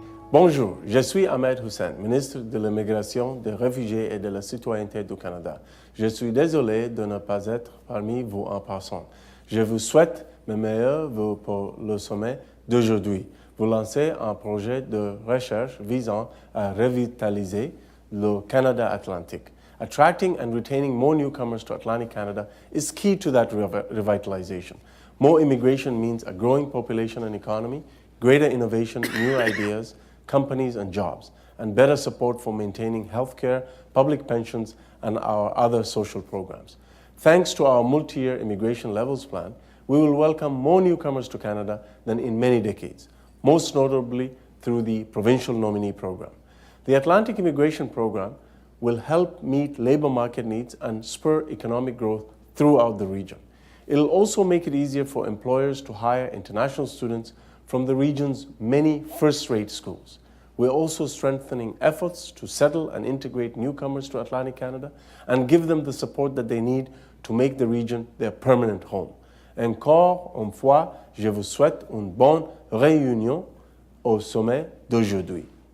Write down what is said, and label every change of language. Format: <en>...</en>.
<fr>Bonjour, je suis Ahmed Hussen, ministre de l'Immigration, des Réfugiés et de la Citoyenneté du Canada. Je suis désolé de ne pas être parmi vous en passant. Je vous souhaite mes meilleurs vœux pour le sommet d'aujourd'hui. Vous lancez un projet de recherche visant à revitaliser le Canada Atlantique.</fr> <en>Attracting and retaining more newcomers to Atlantic Canada is key to that revitalization. More immigration means a growing population and economy, greater innovation, new ideas, companies and jobs, and better support for maintaining healthcare, public pensions, and our other social programs. Thanks to our multi-year immigration levels plan, we will welcome more newcomers to Canada than in many decades, most notably through the Provincial Nominee Program. The Atlantic Immigration Program will help meet labor market needs and spur economic growth throughout the region. It'll also make it easier for employers to hire international students from the region's many first-rate schools. We're also strengthening efforts to settle and integrate newcomers to Atlantic Canada and give them the support that they need to make the region their permanent home.</en> <fr>Encore une fois, je vous souhaite une bonne réunion au sommet d'aujourd'hui.</fr>